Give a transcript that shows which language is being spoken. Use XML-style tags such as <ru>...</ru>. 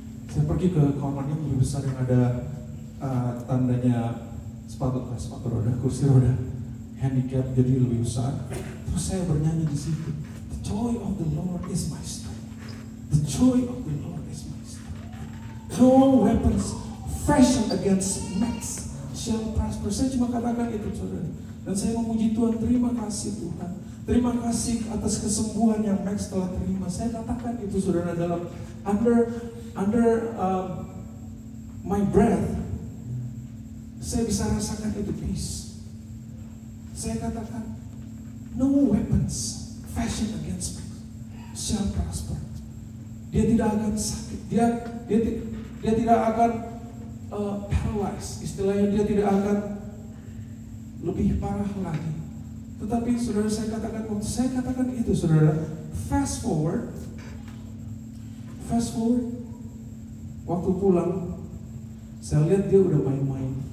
<id>Saya pergi ke kamar mandi yang lebih besar yang ada tandanya sepatu roda, kursi roda, handicap, jadi lebih besar. Terus saya bernyanyi di situ.</id> <en>The joy of the Lord is my strength. The joy of the Lord is my strength. No weapons fashioned against Max shall prosper.</en> <id>Saya cuma katakan itu, saudara. Dan saya memuji Tuhan, terima kasih Tuhan. Terima kasih atas kesembuhan yang Max telah terima. Saya katakan itu, saudara, dalam</id> <en>under my breath.</en> <id>Saya bisa rasakan itu peace. Saya katakan,</id> <en>no weapons fashioned against Max shall prosper.</en> <id>Dia tidak akan sakit. Dia tidak akan paralyzed. Istilahnya dia tidak akan lebih parah lagi. Tetapi saudara, saya katakan itu, saudara,</id> <en>fast forward,</en> <id>waktu pulang, saya lihat dia udah main-main.</id>